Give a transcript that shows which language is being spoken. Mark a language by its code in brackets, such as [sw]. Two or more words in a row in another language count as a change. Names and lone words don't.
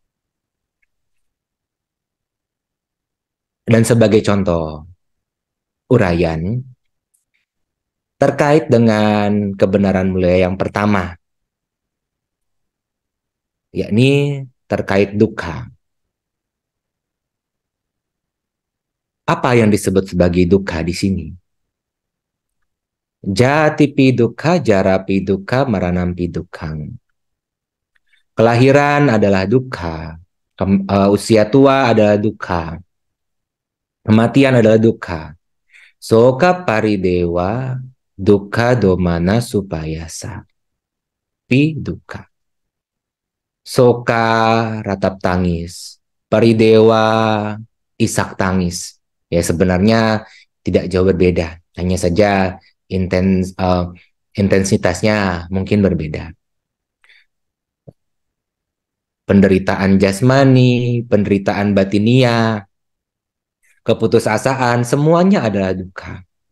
[id] Dan sebagai contoh uraian terkait dengan kebenaran mulia yang pertama, yakni terkait dukkha. Apa yang disebut sebagai dukkha di sini? [pi] Jatipi dukkha, jarapi dukkha, maranampi dukkhang. [id] Kelahiran adalah dukkha, usia tua adalah dukkha, kematian adalah dukkha. [pi] Soka paridewa dukkha domana supayasa. Pi dukkha. [id] Soka ratap tangis, paridewa isak tangis. Ya sebenarnya tidak jauh berbeda, hanya saja intensitasnya mungkin berbeda. Penderitaan jasmani, penderitaan batinia, keputusasaan, semuanya adalah dukkha.